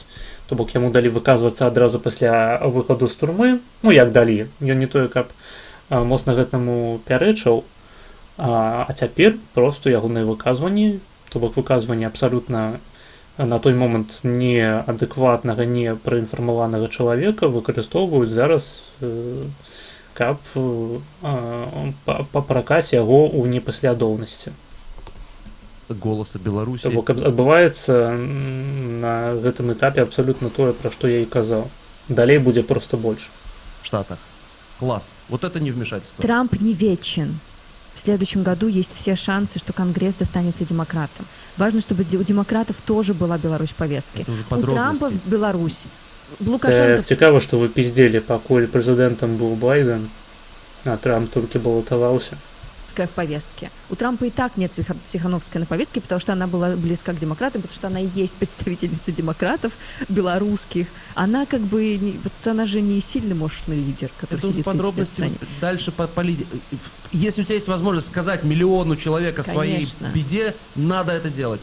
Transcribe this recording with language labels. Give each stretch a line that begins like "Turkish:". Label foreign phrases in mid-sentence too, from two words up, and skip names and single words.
Belarusian: То бок яму далі выказвацца адразу пасля выхаду з турмы, ну як далі, ён не тое, каб моцна гэтаму пярэчыў, а цяпер проста ягоныя выказванні, то бок выказванні абсалютна на той момант неадэкватнага, не праінфармаванага чалавека выкарыстоўваюць зараз, каб папракаць яго ў непаслядоўнасці.
Russian: Голоса Беларуси.
Belarusian: То бок адбываецца на гэтым этапе абсалютна тое, пра што я і казаў. Далей будзе проста больш.
Russian: В Штатах. Класс. Вот это не вмешательство. Трамп не вечен. В следующем году есть все шансы, что Конгресс достанется демократам. Важно, чтобы у демократов тоже была Беларусь в повестке. Это уже У Трампа подробности. Беларусь. Лукашенко...
Belarusian: Цікава, што вы пиздели, пакуль прэзідэнтам быў Байден, а Трамп толькі балатаваўся.
Russian: в повестке. У Трампа и так нет Тихановской на повестке, потому что она была близка к демократам, потому что она и есть представительница демократов белорусских. Она как бы, вот она же не сильный мощный лидер, который это сидит уже подробности. Дальше по если у тебя есть возможность сказать миллиону человека о своей беде, надо это делать.